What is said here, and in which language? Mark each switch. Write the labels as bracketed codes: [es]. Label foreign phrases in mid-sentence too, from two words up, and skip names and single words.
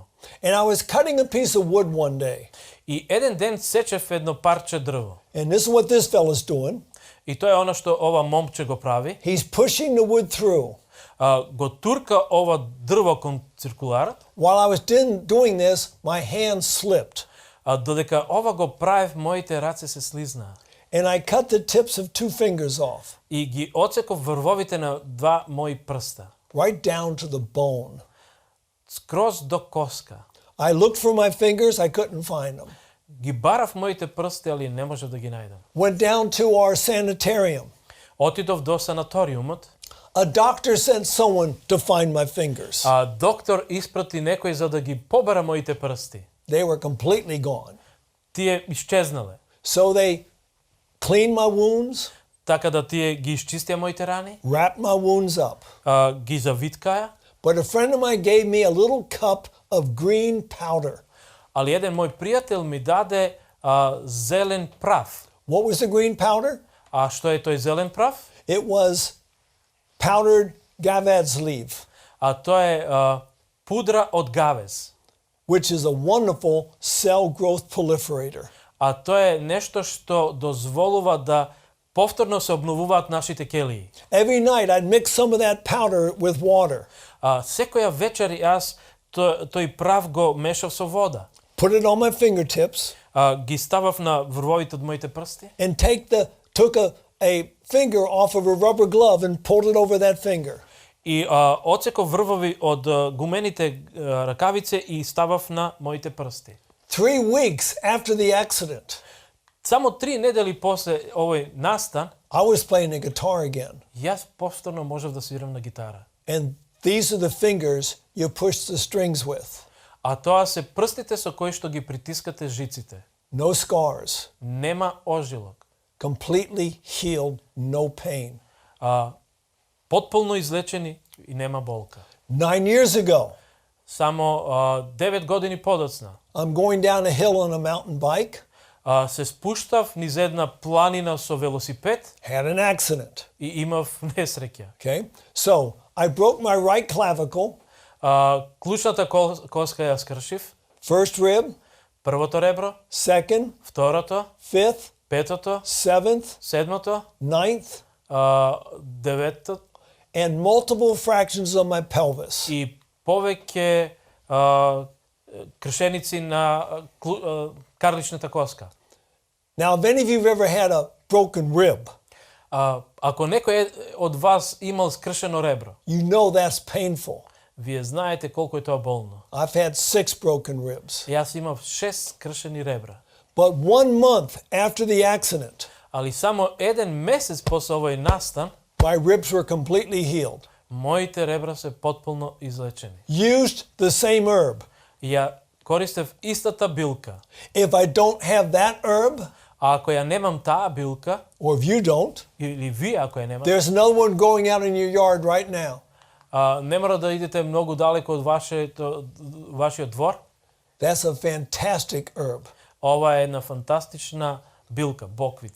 [en] And I was cutting a piece of wood one day. [mk] И еден ден сечев едно парче дрво. [en] And this is what this fella's doing. [mk] И тоа е она што ова момче го прави. [en] He's pushing the wood through. [mk] Го турка ова дрво кон циркуларот. [en] While I was doing this, my hand slipped. [mk] Додека ова го правев, моите раце се слизнаа. [en] And I cut the tips of 2 fingers off. [mk] И ги отсеков врвовите на 2 мои прста. [en] Right down to the bone. [mk] Скроз до коска. [en] I looked for my fingers, I couldn't find them. [mk] Ги барав моите прсти, али не можев да ги најдам. [en] Went down to our sanitarium. [mk] Отидов до санаториумот. [en] A doctor sent someone to find my fingers. [mk] Доктор испрати некој за да ги побара моите прсти. [en] They were completely gone. [mk] Тие исчезнале. [en] So they cleaned my wounds. [mk] Така да тие ги исчистија моите рани. [en] Wrapped my wounds up. [mk] Ги завиткаја. [en] But a friend of mine gave me a little cup of green powder. [mk] Али еден мој пријател ми даде зелен прав. [en] What was the green powder? [mk] Што е тој зелен прав? [en] It was powdered gavad's leaf, [mk] А тоа е пудра од гавез. [en] which is a wonderful cell growth proliferator. [mk] А тоа е нешто што дозволува да повторно се обновуваат нашите келии. [en] Every night I'd mix some of that powder with water, [mk] Секоја вечер јас тој прав го мешав со вода. [en] put it on my fingertips, [mk] Ги ставав на врвовите од моите прсти [en] and took a finger off of a rubber glove and pulled it over that finger. [mk] и одсеков врвови од гумените ракавице и ставав на моите прсти. [en] 3 weeks after the accident, [mk] Само 3 недели после овој настан, [en] I was playing the guitar again. [mk] јас повторно можев да свирам на гитара. [en] And these are the fingers you push the strings with. [mk] А тоа се прстите со кои што ги притискате жиците. [en] No scars, [mk] Нема ожилок. [en] completely healed, no pain. [mk] Потполно излечени и нема болка. [en] 9 years ago, [mk] Само 9 години подоцна [en] I'm going down a hill on a mountain bike, [mk] се спуштав низ една планина со велосипед [en] had an accident. [mk] и имав несреќа. [en] Okay? So I broke my right clavicle, [mk] Клучната коска ја скршив, [en] first rib, [mk] првото ребро, [en] second, [mk] второто, [en] fifth, [mk] петото, [en] seventh, [mk] седмото, [en] ninth, [mk] деветото [en] and multiple fractions of my pelvis. [mk] и повеќе кршеници на карличната коска. [en] Now, if any of you have ever had a broken rib, [mk] Ако некој од вас имал скршено ребро, [en] you know that's painful. [mk] вие знаете колку е тоа болно. [en] I've had 6 broken ribs. [mk] Јас имав 6 скршени ребра. [en] But 1 month after the accident, [mk] Али само 1 месец после овој настан, [en] my ribs were completely healed. [mk] моите ребра се потполно излечени. [en] Used the same herb. [mk] Ја користев истата билка. [en] If I don't have that herb, [mk] А ако ја немам таа билка, [en] or if you don't, [mk] или вие ако ја немате, [en] there's another one growing out in your yard right now. [mk] не мора да идете многу далеко од вашиот двор. [en] That's a fantastic herb. [mk] Ова е една фантастична билка, боквица.